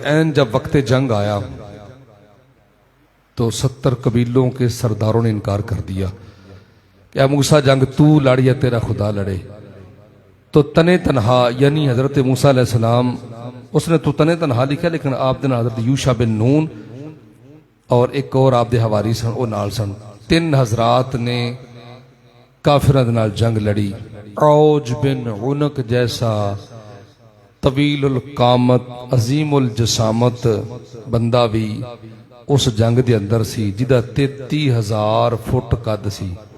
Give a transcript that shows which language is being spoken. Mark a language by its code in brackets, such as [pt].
[ur] عین جب وقت جنگ آیا تو 70 قبیلوں کے سرداروں نے انکار کر دیا کہ اے موسیٰ جنگ تو لڑ یا تیرا خدا لڑے. تو تنے تنہا یعنی حضرت موسیٰ علیہ السلام اس نے تو تنے تنہا لکھا، [pa] لیکن آپ دن حضرت یوشع بن نون اور ایک اور آپ دے حواری سن وہ نال سن. تین حضرات نے کافروں دے نال جنگ لڑی. عوج بن عنق جیسا طویل القامت عظیم الجسامت بندہ بھی اس جنگ دے اندر سی جدا 33,000 فٹ قد سی.